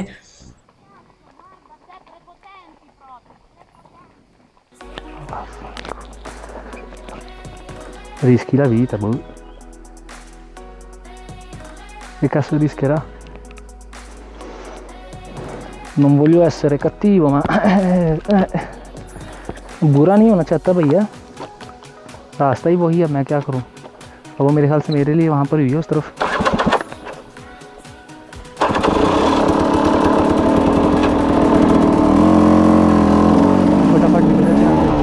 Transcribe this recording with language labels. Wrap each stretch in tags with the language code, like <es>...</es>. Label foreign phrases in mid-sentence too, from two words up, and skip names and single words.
<it>Guarda, sei prepotenti proprio. Rischi la vita, boh. Che cazzo rischierà? Non voglio essere cattivo, ma</it> <hi>बुरा नहीं होना चाहता भैया, रास्ता ही वही है, मैं क्या करूं। अब वो मेरे ख्याल से मेरे लिए वहां पर हुई है उस तरफ। फटाफट निकल जाते हैं।</hi>